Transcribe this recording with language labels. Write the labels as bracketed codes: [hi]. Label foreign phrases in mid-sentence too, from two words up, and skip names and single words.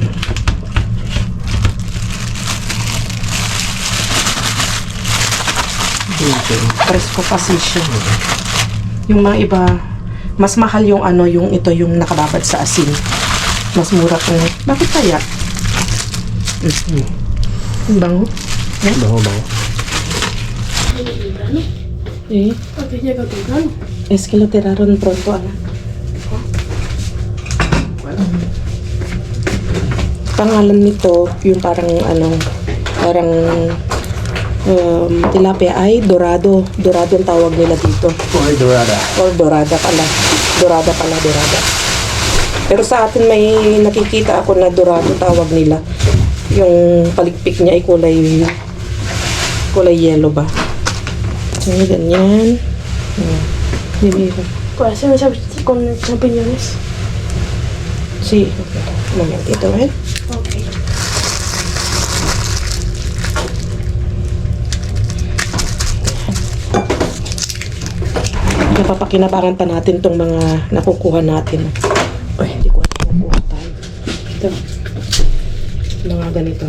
[tl] Presko kasi siya. Yung mga iba, mas mahal yung ano, yung ito, yung nakababad sa asin. Mas mura kung, bakit kaya? Ang bango. Bango-bango. Eh? [es] Es que lo tiraron pronto, [tl] anak. Pangalan nito, yung parang ano, parang tilapia ay dorado. Dorado ang tawag nila dito. Ay, dorada. Or dorada pala. Dorada. Pero sa atin may nakikita ako na dorado tawag nila. Yung paligpik niya ay kulay yellow ba? So, ganyan. Dibiro. [es] Pues se me sabe con champiñones. Sí. Un momentito, ¿eh? [tl] Ok. Napapakinabangan pa natin tong mga nakukuha natin. Ay, hindi ko nakukuha tayo. Ito. Mga ganito.